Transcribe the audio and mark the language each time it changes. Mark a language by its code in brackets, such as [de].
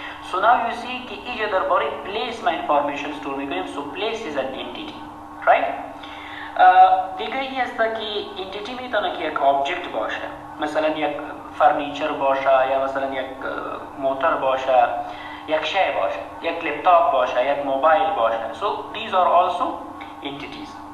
[en] so now you see [fa] که اینجا درباره پلیس ما انفارمیشن استور میکنیم. [en] so place is an entity, right? [fa] دیگه این است که انتیتی میتونه که یک آبجکت باشه، مثلا یک فرنیچر باشه یا مثلا یک موتور باشه، یک شی باشه، یک لپتاپ باشه، یک موبایل باشه. [en] so these are also entities.